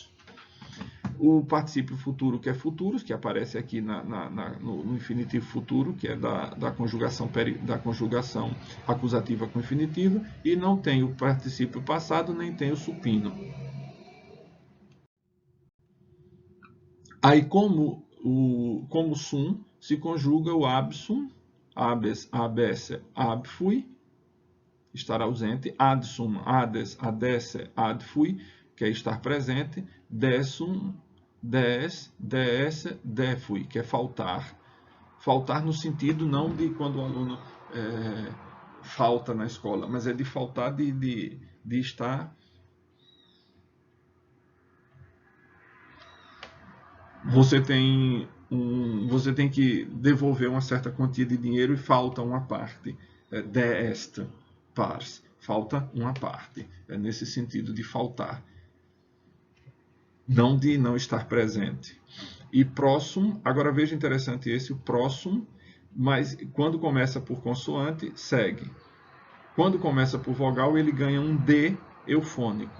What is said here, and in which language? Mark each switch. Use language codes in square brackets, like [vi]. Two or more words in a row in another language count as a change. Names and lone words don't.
[pt] O particípio futuro, que é futuros, que aparece aqui no infinitivo futuro, que é da conjugação acusativa com infinitivo, e não tem o particípio passado, nem tem o supino. Aí, como [la] sum, [pt] se conjuga o [la] absum, abes, abesse, abfui, [pt] estar ausente, [la] ad sum, ades, adesse, adfui, [pt] que é estar presente, [la] desum, des, desse, defui, [pt] que é faltar. Faltar no sentido não de quando o aluno falta na escola, mas é de faltar de estar. Você tem você tem que devolver uma certa quantia de dinheiro e falta uma parte. [la] De est pars. [pt] Falta uma parte. É nesse sentido de faltar. Não de não estar presente. E próximo, agora veja interessante esse, o próximo, mas quando começa por consoante, segue. Quando começa por vogal, ele ganha um D eufônico.